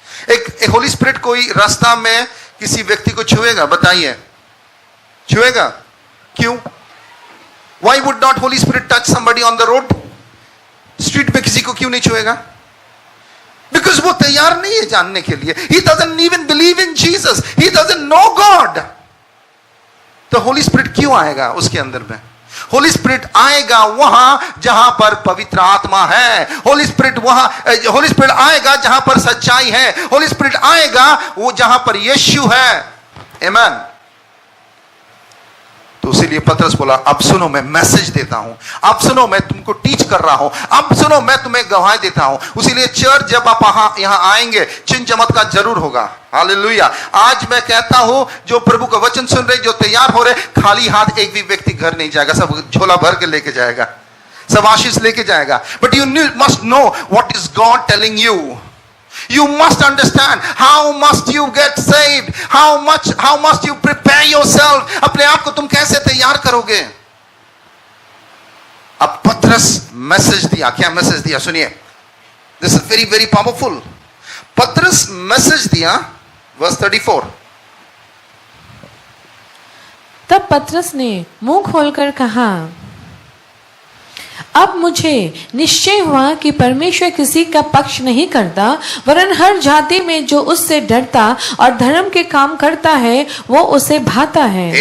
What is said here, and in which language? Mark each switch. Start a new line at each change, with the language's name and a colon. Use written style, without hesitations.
Hindi: एक होली स्पिरिट कोई रास्ता में किसी व्यक्ति को छुएगा? बताइए, छुएगा? क्यों?
English: Why would not Holy Spirit touch somebody on the road?
Hindi: Street में किसी को क्यों नहीं छुएगा? Because वो तैयार नहीं है जानने के लिए.
English: He doesn't even believe in Jesus. He doesn't know God.
Hindi: तो होली स्पिरिट क्यों आएगा उसके अंदर में? होली स्पिरिट आएगा वहां जहां पर पवित्र आत्मा है. होली स्पिरिट आएगा जहां पर सच्चाई है. होली स्पिरिट आएगा वो जहां पर यीशु है. आमीन. तो इसीलिए पतरस बोला, अब सुनो, मैं मैसेज देता हूं. अब सुनो, मैं तुमको टीच कर रहा हूं. अब सुनो, मैं तुम्हें गवाही देता हूं. इसीलिए चर्च जब आप यहां आएंगे, चिन्ह चमत्कार जरूर होगा. हालेलुया. आज मैं कहता हूं, जो प्रभु का वचन सुन रहे, जो तैयार हो रहे, खाली हाथ एक भी व्यक्ति घर नहीं जाएगा. सब झोला भर के लेके जाएगा, सब आशीष लेके जाएगा.
English: But you must know what is God telling you. You must understand how must you get saved, how must you prepare yourself.
Hindi: अपने आप को तुम कैसे तैयार करोगे? अब पतरस मैसेज दिया, क्या मैसेज दिया सुनिए,
English: This is very very powerful.
Hindi: पतरस मैसेज दिया, वर्स 34। तब पतरस ने मुंह खोलकर कहा, अब मुझे निश्चय हुआ कि परमेश्वर किसी का पक्ष नहीं करता, वरन हर जाति में जो उससे डरता और धर्म के काम करता है वो उसे भाता है।